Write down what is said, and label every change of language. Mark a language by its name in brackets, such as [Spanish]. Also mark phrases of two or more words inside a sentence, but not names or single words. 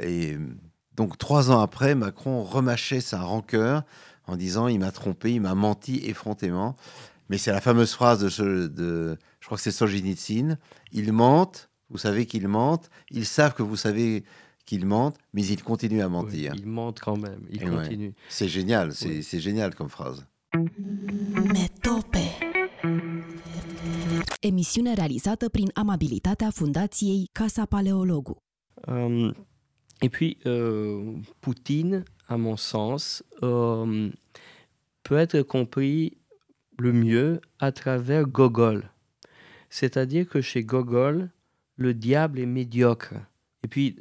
[French] Mais Donc 3 ans après, Macron remâchait sa rancœur en disant « il m'a trompé, il m'a menti effrontément ». Mais c'est la fameuse phrase je crois que c'est Solzhenitsyn, « Ils mentent, vous savez qu'ils mentent, ils savent que vous savez qu'ils mentent, mais ils continuent à mentir. » Ils mentent quand même, ils continuent. Ouais. C'est génial, c'est génial comme phrase. Metope. [Romanian] Emisiune réalisată prin amabilitatea Fundației Casa Paleologu. [French] Et puis, Poutine, à mon sens, peut être compris le mieux à travers Gogol. C'est-à-dire que chez Gogol, le diable est médiocre. Et puis,